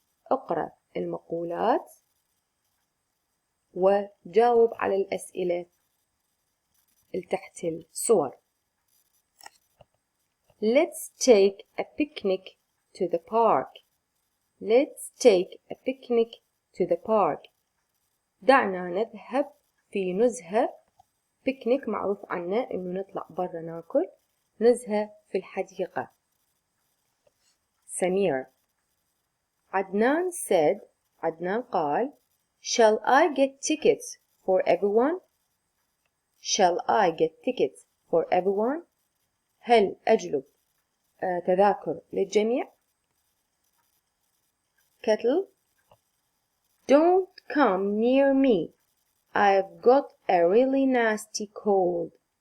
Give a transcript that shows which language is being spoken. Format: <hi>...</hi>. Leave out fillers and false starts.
<ar>اقرأ المقولات وجاوب على الأسئلة تحت الصور.</ar> <en>Let's take a picnic to the park. Let's take a picnic to the park.</en> <ar>دعنا نذهب في نزهة. بيكنيك معروف عنا إنه نطلع برا ناكل. نزهة في الحديقة. سمير.</ar> <en>عدنان said. عدنان قال Shall I get tickets for everyone? Shall I get tickets for everyone?</en> <ar>هل أجلب تذاكر للجميع؟ Kettle.</ar> <en>Don't come near me. I've got a really nasty cold.</en>